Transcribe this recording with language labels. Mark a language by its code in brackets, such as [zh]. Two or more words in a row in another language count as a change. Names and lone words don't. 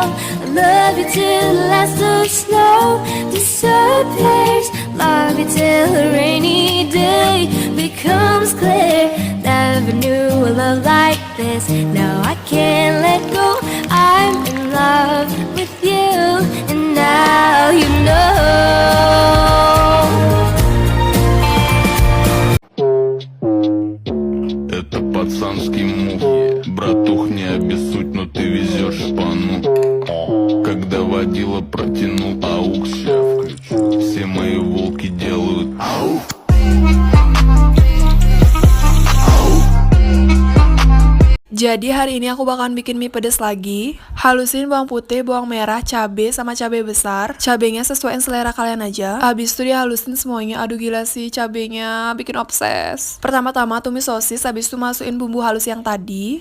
[en] I love you till the last of snow disappears. Love you till a rainy day becomes clear. Never knew a love like this. Now I can't let go. I'm in love with you, and now you know. [ru] Это пацанский мув. Братух, не обессудь, но ты везешь шпану. Когда водила протянул аукс, все мои волки делают ау. [id] Jadi hari ini aku bakalan bikin mie pedes lagi. Halusin bawang putih, bawang merah, cabe sama cabe besar. Cabenya sesuaiin selera kalian aja. Habis itu dihalusin semuanya. Aduh gila sih cabenya bikin obses. Pertama-tama tumis sosis, habis itu masukin bumbu halus yang tadi.